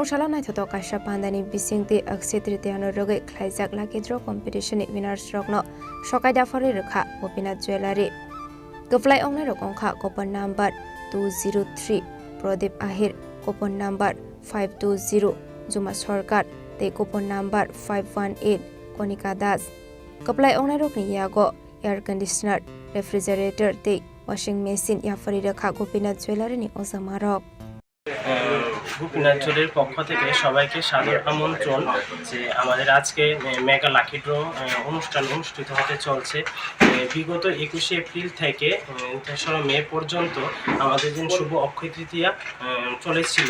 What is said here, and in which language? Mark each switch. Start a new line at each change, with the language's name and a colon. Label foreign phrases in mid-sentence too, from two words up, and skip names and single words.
Kok Borok: शाला नायथाव काइसा पान्दानि बिसिंति अक्षय तृतीयानो रगै ख्लाइजाक
English: lucky draw competitionni winners
Kok Borok: रकनो सकाय दाफारि रेखा गोपीनाथ ज्वेलारी गफ्लाय अंगनाय रकंखा
English: coupon number
Kok Borok: 203 प्रदीप आहिर
English: coupon number
Kok Borok: 520 जुमा सरकार ते
English: coupon number
Kok Borok: 518 कनिका दास कपलाय अंगनाय रकनि यागो
English: air conditioner refrigerator
Kok Borok: ते
English: washing machine
Kok Borok: याफारि रेखा गोपीनाथ ज्वेलारिनि अजामारक।
Bangla: গোপীনাথ জুয়েলারির পক্ষ থেকে সবাইকে সাদর আমন্ত্রণ যে আমাদের আজকে
English: mega lucky draw
Bangla: অনুষ্ঠান অনুষ্ঠিত হতে চলছে। বিগত 21শে এপ্রিল থেকে 3রা মে পর্যন্ত আমাদের দিন শুভ অক্ষয় তৃতীয়া চলেছিল।